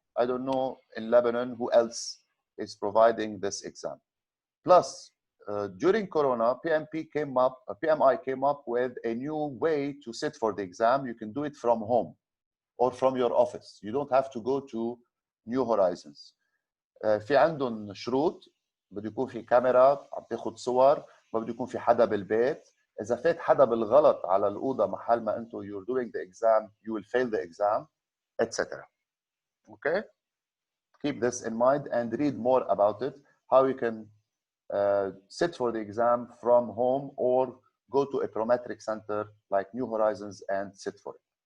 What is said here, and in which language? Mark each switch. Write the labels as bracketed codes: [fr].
[en] I don't know in Lebanon who else is providing this exam. Plus, during Corona, PMI came up with a new way to sit for the exam. You can do it from home or from your office. You don't have to go to New Horizons. [ar] في عندهم شروط، بده يكون في كاميرا عم تاخذ صور، ما بده يكون في حدا بالبيت. إذا فات حدا بالغلط على الأوضة محل ما أنتم [en] you're doing the exam, you will fail the exam, etc. Okay? Keep this in mind and read more about it, how you can sit for the exam from home or go to a prometric center like New Horizons and sit for it.